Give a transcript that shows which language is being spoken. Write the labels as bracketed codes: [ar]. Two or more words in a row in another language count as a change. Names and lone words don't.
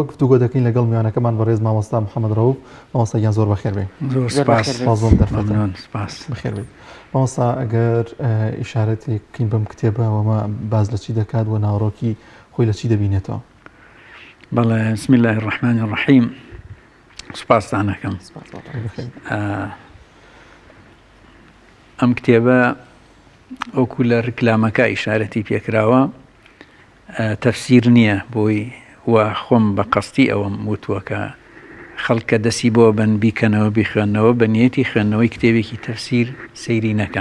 [ckb] گفتوگۆ دەکەین لەگەڵ میوانەکەمان بەڕێز مامۆستا محەممەد ڕەوف. مامۆستایان زۆر بەخێر بێ. زۆر بەخێر بێ. مامۆستا ئەگەر ئیشارەتێکین بەم کتێبەوەمە باز لە چی دەکات و ناوەڕۆکی خۆی لە چی دەبینێتەوە؟ [ar] بەڵێ بسم الله الرحمن الرحیم. [ckb] سوپاسدانەکەم. ئەم کتێبە ئەوکو لە ڕکلامەکە ئیشارەتی پێکراوە تەفسیر نییە بۆی وە خۆم بە قەستی ئەوەم وتووە کە خەڵکە دەسی بۆ بن بیکەنەوە بیخوێنەوە بە نیەتی خوێندنەوەی کتێبێکی تەفسیر سەیری نەکەن.